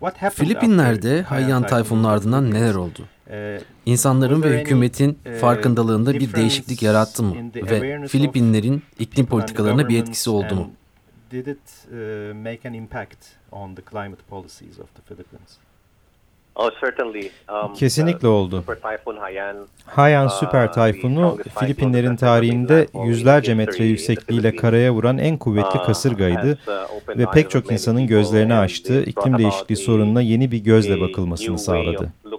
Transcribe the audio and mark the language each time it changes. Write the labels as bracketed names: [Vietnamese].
[Turkish] Filipinler'de Haiyan Tayfunu'nun ardından neler oldu? İnsanların ve hükümetin farkındalığında bir değişiklik yarattı mı? Ve Filipinlerin iklim politikalarına bir etkisi oldu mu? [English] Did it make an impact on the climate policies of the Philippines? Oh, certainly. [Turkish] Kesinlikle oldu. Haiyan süper tayfunu Filipinlerin tarihinde yüzlerce metre yüksekliğiyle karaya vuran en kuvvetli kasırgaydı ve pek çok insanın gözlerini açtı, iklim değişikliği sorununa yeni bir gözle bakılmasını sağladı.